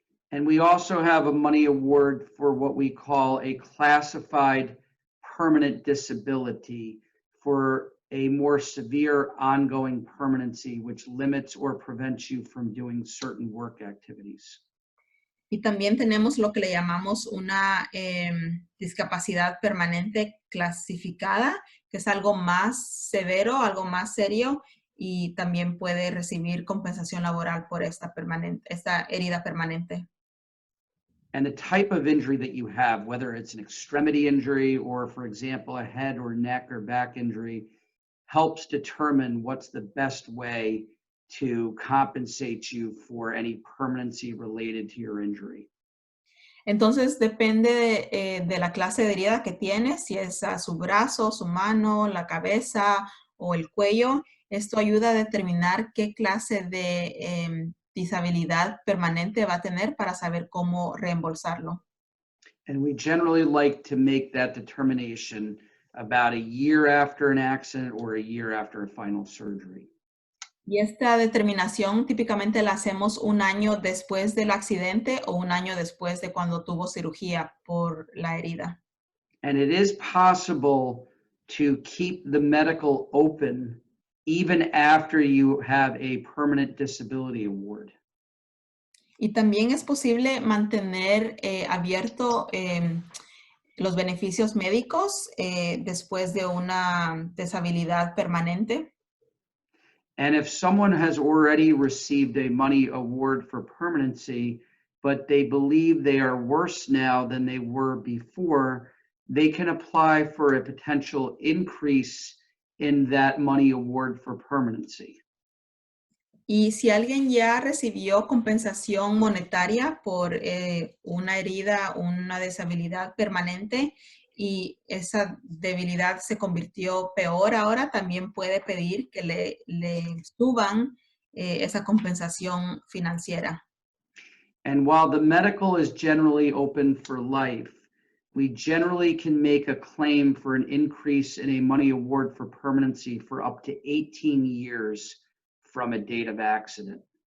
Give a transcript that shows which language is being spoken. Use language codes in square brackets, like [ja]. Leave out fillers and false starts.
[en] And we also have a money award for what we call a classified permanent disability for a more severe ongoing permanency, which limits or prevents you from doing certain work activities. [es] Y también tenemos lo que le llamamos una discapacidad permanente clasificada, que es algo más severo, algo más serio, y también puede recibir compensación laboral por esta herida permanente. [en] And the type of injury that you have, whether it's an extremity injury or, for example, a head or neck or back injury, helps determine what's the best way to compensate you for any permanency related to your injury. [es] Entonces, depende de la clase de herida que tiene, si es a su brazo, su mano, la cabeza o el cuello. Esto ayuda a determinar qué clase de disabilidad permanente va a tener para saber cómo reembolsarlo. [en] And we generally like to make that determination about a year after an accident or a year after a final surgery. [es] Y esta determinación típicamente la hacemos un año después del accidente o un año después de cuando tuvo cirugía por la herida. [en] And it is possible to keep the medical open even after you have a permanent disability award. [es] Y también es posible mantener abierto los beneficios médicos después de una deshabilidad permanente. [en] And if someone has already received a money award for permanency, but they believe they are worse now than they were before, they can apply for a potential increase in that money award for permanency. [es] Y si alguien ya recibió compensación monetaria por una herida, una deshabilidad permanente y esa debilidad se convirtió peor ahora, también puede pedir que le suban esa compensación financiera. [en] And while the medical is generally open for life, we generally can make a claim for an increase in a money award for permanency for up to 18 years from a date of accident.